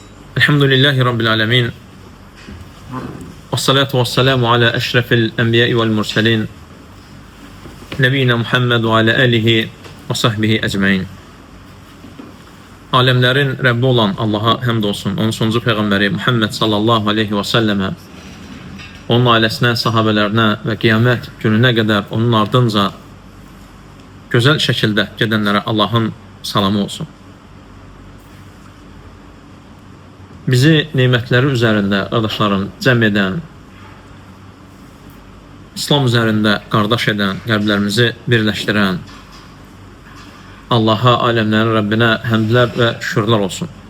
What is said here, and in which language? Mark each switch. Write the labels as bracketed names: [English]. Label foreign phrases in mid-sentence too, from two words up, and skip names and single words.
[Arabic] الحمد لله رب العالمين. والصلاة والسلام على أشرف الأنبياء والمرسلين. نبينا محمد وعلى آله وصحبه أجمعين. [Azerbaijani] Alemlerin Rabbi olan Allah'a həmd olsun. Onun sonuncu Peyğəmbəri Muhammed [Arabic] صلى الله عليه وسلم, [Azerbaijani] onun ailəsinə, sahabələrinə və qiyamət gününə qədər onun ardınca gözəl şəkildə gedənlərə Allahın salamı olsun. Bizi nemətləri üzərində, qardaşlarım, cəm edən, İslam üzərində qardaş edən, qəlblərimizi birləşdirən Allaha, aləmlərin Rəbbinə həmdlər və şükürlər olsun.